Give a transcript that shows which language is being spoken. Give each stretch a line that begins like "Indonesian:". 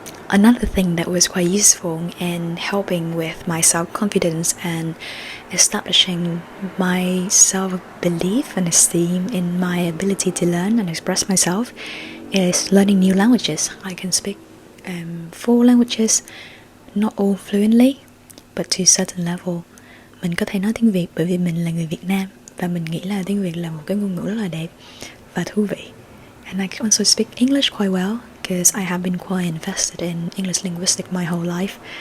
English: Another thing that was quite useful in helping with my self-confidence and establishing my self-belief and esteem in my ability to learn and express myself is learning new languages. I can speak 4 languages, not all fluently, but to a certain level.
Vietnamese: Mình có thể nói tiếng Việt bởi vì mình là người Việt Nam, và mình nghĩ là tiếng Việt là một cái ngôn ngữ rất là đẹp và thú vị.
English: And I can also speak English quite well because I have been quite invested in English linguistics my whole life.